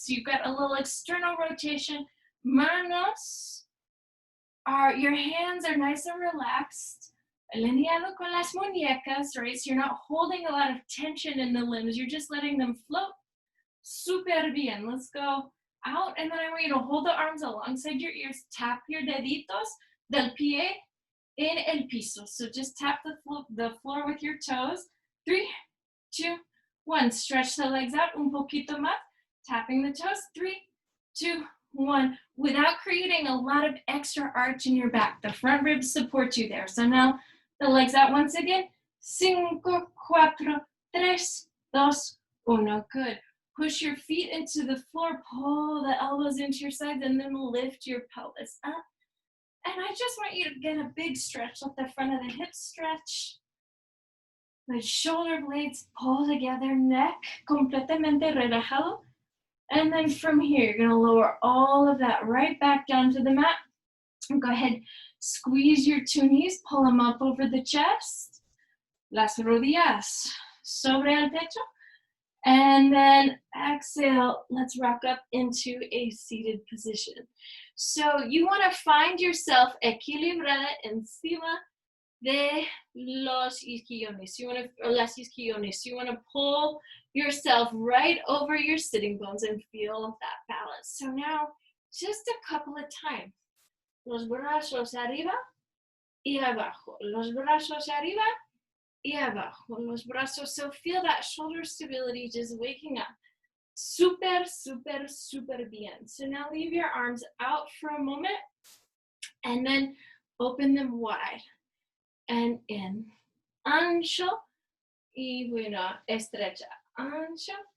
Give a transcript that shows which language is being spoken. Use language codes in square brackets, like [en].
[en] So you've got a little external rotation. Manos your hands are nice and relaxed. [es] Alineado con las muñecas, right? [en] So you're not holding a lot of tension in the limbs. You're just letting them float. [es] Super bien. [en] Let's go out, and then I want you to hold the arms alongside your ears. Tap your [es] deditos del pie en el piso. [en] So just tap the floor with your toes. 3, 2, 1. Stretch the legs out [es] un poquito más. [en] Tapping the toes. 3, 2, 1. Without creating a lot of extra arch in your back. The front ribs support you there. So now the legs out once again. 5, 4, 3, 2, 1. Good. Push your feet into the floor, pull the elbows into your sides, and then lift your pelvis up. And I just want you to get a big stretch. Let the front of the hips stretch. The shoulder blades pull together, neck [es] completamente relajado. [en] And then from here, you're gonna lower all of that right back down to the mat. And go ahead, squeeze your 2 knees, pull them up over the chest. [es] Las rodillas sobre el pecho. [en] And then exhale, let's rock up into a seated position. So you want to find yourself [es] equilibrada encima de los isquiones. Las isquiones. [en] You want to pull yourself right over your sitting bones and feel that balance. So now, just a couple of times. [es] Los brazos arriba y abajo. Los brazos arriba y abajo, los brazos. [en] So feel that shoulder stability just waking up. [es] Super, super, super bien. [en] So now leave your arms out for a moment and then open them wide and in. [es] Ancho y bueno, estrecha. Ancho.